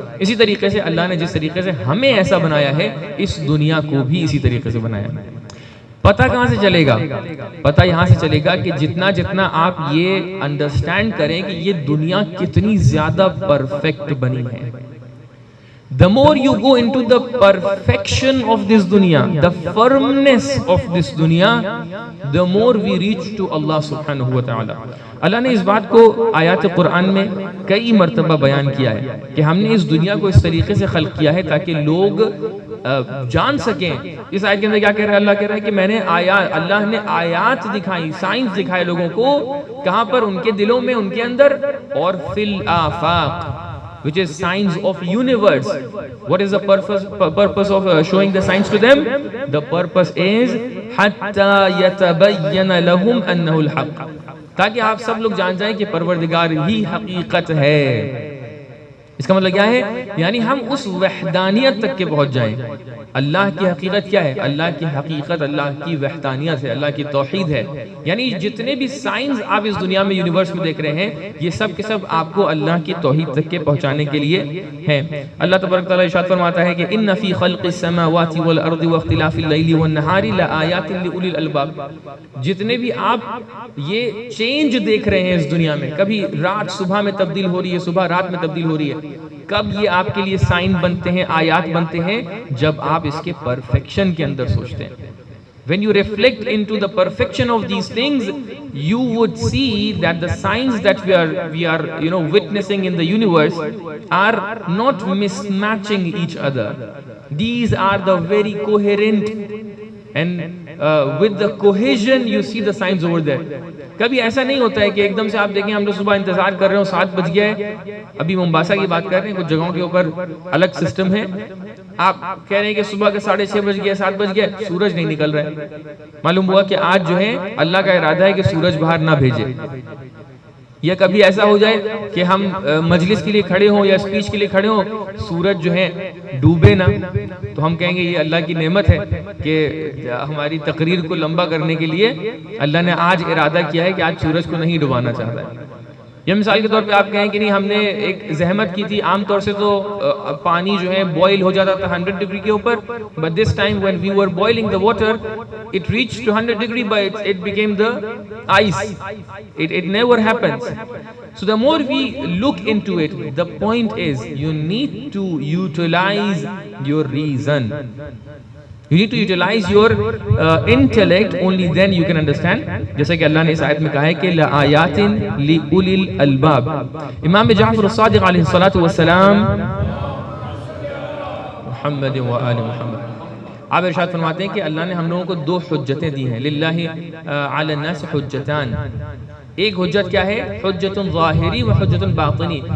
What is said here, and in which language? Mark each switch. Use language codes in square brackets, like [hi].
[ur] اسی طریقے سے اللہ نے جس طریقے سے ہمیں ایسا بنایا ہے، اس دنیا کو بھی اسی طریقے سے بنایا ہے. پتہ کہاں سے چلے گا؟ پتہ یہاں سے چلے گا کہ جتنا جتنا آپ یہ انڈرسٹینڈ کریں کہ یہ دنیا کتنی زیادہ پرفیکٹ بنی ہے. [en] The more you go into the perfection of this dunya, the firmness of this dunya, the more we reach to Allah subhanahu wa ta'ala. [ur] اللہ نے اس بات کو آیات قرآن میں کئی مرتبہ بیان کیا ہے کہ ہم نے اس دنیا کو اس طریقے سے خلق کیا ہے تاکہ لوگ جان سکیں. اس آیت کے اندر کیا کہہ رہا ہے؟ اللہ کہہ رہا ہے کہ میں نے اللہ نے آیات دکھائی، سائنس دکھائے لوگوں کو. کہاں پر؟ ان کے دلوں میں، ان کے اندر. اور [ar] فی الآفاق، [en] which is signs of universe. What is the purpose of showing the signs to them? The purpose is [ar] حَتَّى يَتَبَيَّنَ لَهُمْ أَنَّهُ الْحَقِّ، [ur] تاکہ آپ سب لوگ جان جائیں کہ پروردگار ہی حقیقت ہے. اس کا مطلب کیا ہے؟ یعنی ہم اس وحدانیت تک کے پہنچ جائیں. اللہ کی حقیقت کیا ہے؟ اللہ کی حقیقت اللہ کی وحدانیت ہے، اللہ کی توحید ہے. یعنی جتنے بھی سائنس آپ اس دنیا میں یونیورس میں دیکھ رہے ہیں، یہ سب کے سب آپ کو اللہ کی توحید تک کے پہنچانے کے لیے ہیں. اللہ تبارک تعالیٰ ارشاد فرماتا ہے کہ [ar] ان فی خلق السماوات والارض واختلاف اللیل والنہار لآیات لأولی الالباب. [ur] جتنے بھی آپ یہ چینج دیکھ رہے ہیں اس دنیا میں، کبھی رات صبح میں تبدیل ہو رہی ہے، صبح رات میں تبدیل ہو رہی ہے، کب یہ آپ کے لیے سائن بنتے ہیں، آیات بنتے ہیں؟ جب آپ اس کے پرفیکشن کے اندر سوچتے ہیں. [en] When you reflect into the perfection of these things, you would see that the signs that we are witnessing in the universe are not mismatching each other. These are the very coherent, and with the cohesion you see the signs over there. [ur] کبھی ایسا نہیں ہوتا ہے کہ ایک دم سے آپ دیکھیں ہم لوگ صبح انتظار کر رہے ہوں 7 بج گیا ہے. ابھی ممباسا کی بات کر رہے ہیں، کچھ جگہوں کے اوپر الگ سسٹم ہے. آپ کہہ رہے ہیں کہ صبح کے 6:30 بج گیا، 7 بج گیا، سورج نہیں نکل رہا ہے. معلوم ہوا کہ آج جو ہے اللہ کا ارادہ ہے کہ سورج باہر نہ بھیجے. یا کبھی ایسا ہو جائے کہ ہم مجلس کے لیے کھڑے ہوں یا اسپیچ کے لیے کھڑے ہوں، سورج جو ہے ڈوبے نہ، تو ہم کہیں گے یہ اللہ کی نعمت ہے کہ ہماری تقریر کو لمبا کرنے کے لیے اللہ نے آج ارادہ کیا ہے کہ آج سورج کو نہیں ڈبانا چاہتا ہے. یا مثال کے طور پہ آپ کہیں کہ نہیں ہم نے ایک زحمت کی تھی. عام طور سے تو پانی جو ہے بوائل ہو جاتا تھا 100 ڈگری کے اوپر, [en] but this time when we were boiling the water it reached to 100 degree but it became the ice. It never happens. So the more we look into it, the point is you need to utilize your reason. You need to utilize your intellect, only then you can understand. [ur] جیسا کہ اللہ نے اس آیت میں کہا ہے کہ [ar] لَآيَاتٍ لِأُولِي الْأَلْبَابِ. [ur] امام جعفر الصادق علیہ الصلاۃ والسلام محمد و آل محمد, آپ ارشاد فرماتے ہیں کہ اللہ نے ہم لوگوں کو 2 حجتیں دی ہیں. [ar] للہ علی الناس حجتان. [ur] ایک حجت کیا ہے؟ حجت ظاہری و حجت باطنی.